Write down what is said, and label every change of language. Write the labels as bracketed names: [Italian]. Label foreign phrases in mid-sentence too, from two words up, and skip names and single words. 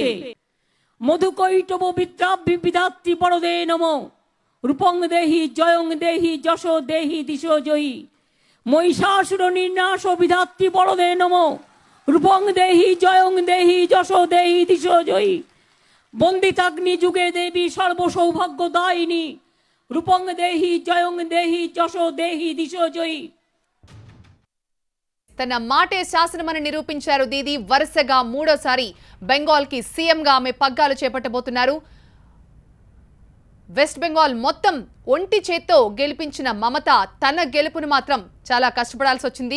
[Sanskrit] मधुकैटभ विद्याभि विधात्री वरदे नमो रूपं देहि जयं देहि जशो देहि दिशो जयी महिषासुर निर्नाश विधात्री वरदे नमो रूपं देहि जयं देहि जशो देहि दिशो जयी बंदिताग्नि जुगे देवी सर्व सौभाग्यदायिनी रूपं देहि जयं देहि जशो देहि दिशो जयी. [Telugu] తన మాటే శాసనమని నిరూపించారు దీది. వరుసగా మూడోసారి బెంగాల్ కి సీఎం గా ఆమె పగ్గాలు చేపట్టబోతున్నారు. వెస్ట్ బెంగాల్ మొత్తం ఒంటి చేత్తో గెలిపించిన మమత తన గెలుపును మాత్రం చాలా కష్టపడాల్సి వచ్చింది.